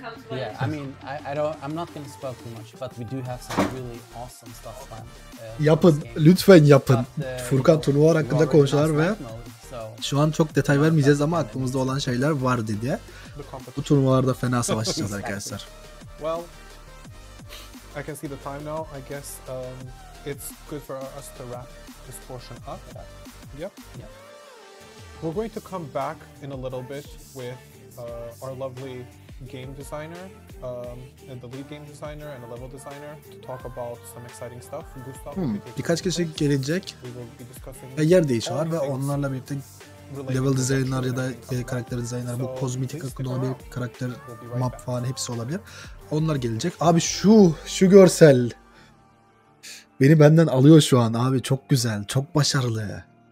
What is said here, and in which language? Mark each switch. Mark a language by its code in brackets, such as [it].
[en] Yeah, I mean, I'm not going to spoil too much, but we do have some really awesome stuff planned. [tr] Yapın, lütfen yapın. Furkan turnuvalar hakkında konuşuyorlar ve şu an çok detay vermeyeceğiz ama aklımızda olan şeyler var dedi. Bu turnuvalarda fena savaşacağız arkadaşlar. [en] Well, I can see the time now. I guess it's good for us to wrap this portion up. Yep. We're going to come back in a little bit with our lovely game designer and the lead game designer and the level designer to talk about some exciting stuff. [tr] Birkaç kişi gelecek. Yer değişiyorlar ve onlarla birlikte level designer ya da karakter designer, bu kozmetik hakkında olabilir, karakter map falan hepsi olabilir. Onlar gelecek. Abi şu görsel beni benden alıyor şu an abi, çok güzel, çok başarılı.